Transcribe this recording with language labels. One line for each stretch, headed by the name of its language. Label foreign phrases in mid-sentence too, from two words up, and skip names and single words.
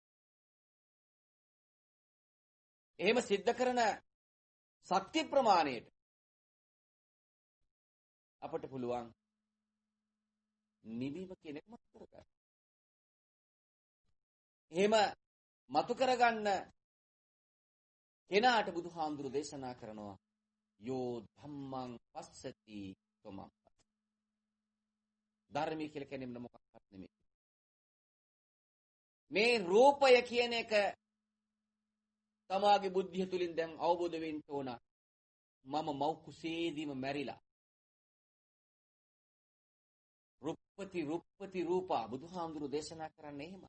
Sinhala: එහෙම සිද්ධ කරන ශක්ති ප්‍රමාණයට අපට පුළුවන් නිවීම කියන එක මතු කරගන්න. එහෙම මතු කරගන්න කෙනාට බුදුහාමුදුරු දේශනා කරනවා
Pali: යෝ ධම්මං පස්සති තමං.
Sinhala: ධර්මය කියලා කියන්නේ මොකක්වත් නෙමෙයි. මේ රූපය කියන එක තමාගේ බුද්ධිය තුලින් දැන් අවබෝධ වෙන්න ඕන. මම මව් කුසේදීම මැරිලා.
Pali: රුප්පති රූපා
Sinhala: බුදුහාමුදුරු දේශනා කරන්නේ එහෙම.